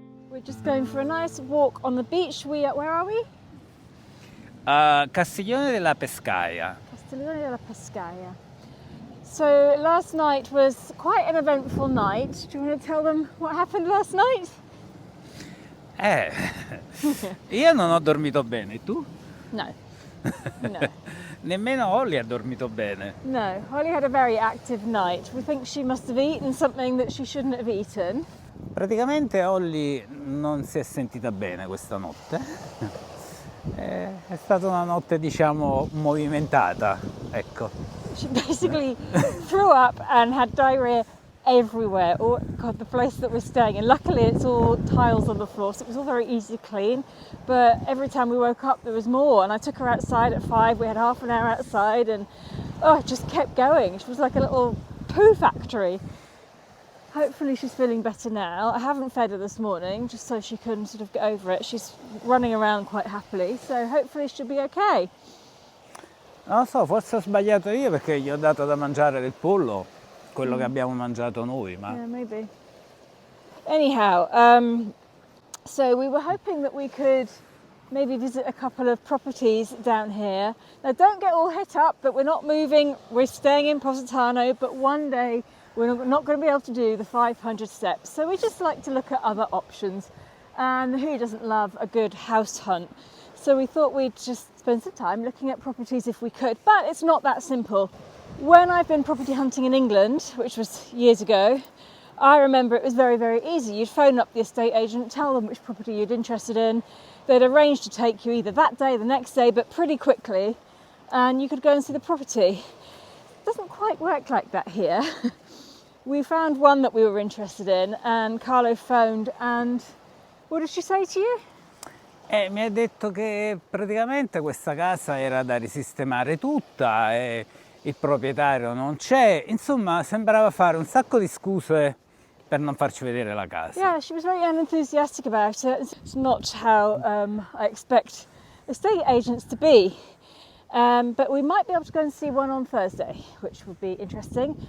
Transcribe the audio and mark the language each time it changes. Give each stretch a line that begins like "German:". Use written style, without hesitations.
English: We're just going for a nice walk on the beach. Where are we? Castiglione della Pescaia. Castiglione della Pescaia. So last night was quite an eventful night. Do you want to tell them what happened last night?
Italian: Io non ho dormito bene, tu? No. No. Nemmeno Holly ha dormito bene.
English: No, Holly had a very active night. We think she must have eaten something that she shouldn't have eaten.
Italian: Praticamente Holly non si è sentita bene questa notte. È stata una notte, diciamo, movimentata, ecco.
English: She basically threw up and had diarrhea everywhere. Oh God, the place that we're staying in. Luckily, it's all tiles on the floor, so it was all very easy to clean. But every time we woke up, there was more. And I took her outside at 5. We had half an hour outside, and it just kept going. She was like a little poo factory. Hopefully, she's feeling better now. I haven't fed her this morning, just so she can sort of get over it. She's running around quite happily, so hopefully she'll be okay.
Italian: Non lo so, forse ho sbagliato io perché gli ho dato da mangiare del pollo, quello che abbiamo mangiato noi, ma...
English: Yeah, maybe. Anyhow, so we were hoping that we could maybe visit a couple of properties down here. Now, don't get all hit up that we're not moving, we're staying in Positano, but one day we're not going to be able to do the 500 steps. So we just like to look at other options. And who doesn't love a good house hunt? So we thought we'd just spend some time looking at properties if we could, but it's not that simple. When I've been property hunting in England, which was years ago, I remember it was very, very easy. You'd phone up the estate agent, tell them which property you'd interested in. They'd arrange to take you either that day, the next day, but pretty quickly, and you could go and see the property. It doesn't quite work like that here. We found one that we were interested in, and Carlo phoned, and what did she say to you?
Italian: Mi ha detto che praticamente questa casa era da risistemare tutta e il proprietario non c'è, insomma sembrava fare un sacco di scuse per non farci vedere la casa.
English: Yeah, she was very unenthusiastic about it. It's not how I expect estate agents to be. But we might be able to go and see one on Thursday, which would be interesting.